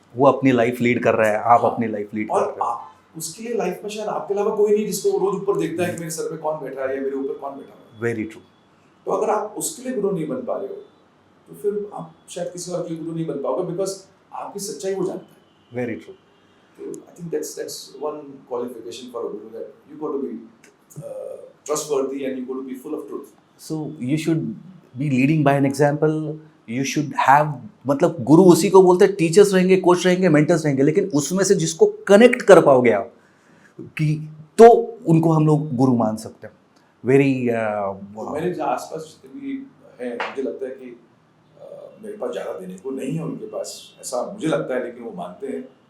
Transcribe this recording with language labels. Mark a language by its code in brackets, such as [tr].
[hi] वो अपनी life lead कर रहा है, आप हाँ, अपनी लाइफ लीड कर और रहे हो। आप उसके लिए लाइफ में शायद आपके अलावा कोई नहीं जिसको वो रोज ऊपर देखता है कि मेरे सर पे कौन बैठा है या मेरे ऊपर कौन बैठा है। [en] Very true. [hi] तो अगर आप उसके लिए गुरु नहीं बन पा रहे हो तो फिर आप शायद किसी और के लिए गुरु नहीं बन पाओगे, बिकॉज आपकी सच्चाई वो जानता है। [en] Very true. [hi] तो I think [en] that's one qualification for a guru, that you got to be trustworthy and you got to be full of truth. So you should be leading by an example. You should have, [hi] मतलब गुरु उसी को बोलते हैं, teachers रहेंगे, coach रहेंगे, mentors रहेंगे, लेकिन उसमें से जिसको कनेक्ट कर पाओगे आप कि, तो उनको हम लोग गुरु मान सकते हैं। [en] very [hi] तो मेरे जो आसपास जितने भी हैं, मुझे लगता है कि मेरे पास ज़्यादा देने को नहीं है उनके पास, ऐसा मुझे लगता है, लेकिन वो मानते हैं।